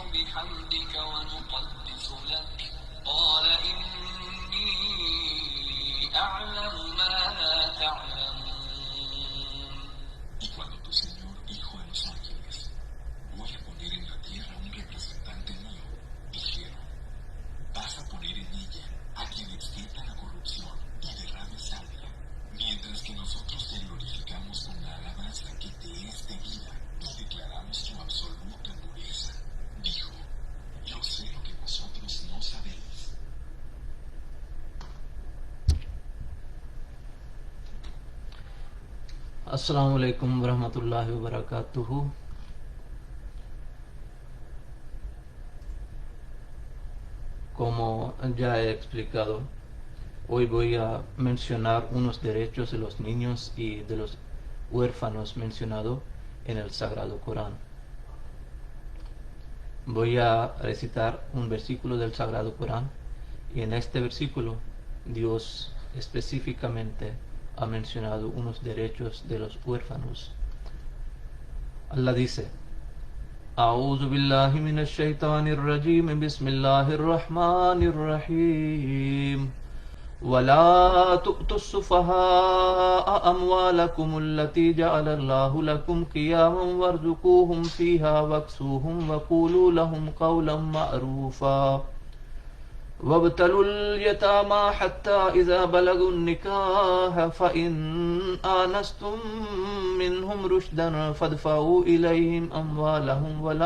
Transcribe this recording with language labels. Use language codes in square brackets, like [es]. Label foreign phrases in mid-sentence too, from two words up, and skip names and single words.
[ar] بحمدك ونقدس لك قال إني أعلم ما لا تعلمون. [es] Y cuando tu Señor dijo a los ángeles, voy a poner en la tierra un representante mío, dijeron, vas a poner en ella a quien extienda la corrupción y derrame sangre, mientras que nosotros te glorificamos con la alabanza que te es debida y declaramos tu absoluta pureza. Dijo, yo sé lo que vosotros no sabéis. [ar] السلام عليكم ورحمة الله وبركاته. [es] Como ya he explicado, hoy voy a mencionar unos derechos de los niños y de los huérfanos mencionados en el Sagrado Corán. Voy a recitar un versículo del Sagrado Corán y en este versículo Dios específicamente ha mencionado unos derechos de los huérfanos. Allah dice: [ar] أعوذ بالله من الشيطان الرجيم بسم الله الرحمن الرحيم ولا تؤتوا السفهاء أموالكم التي جعل الله لكم قياما وارزقوهم فيها واكسوهم وقولوا لهم قولا معروفا وابتلوا اليتامى حتى إذا بلغوا النكاح فإن آنستم منهم رشدا فادفعوا إليهم أموالهم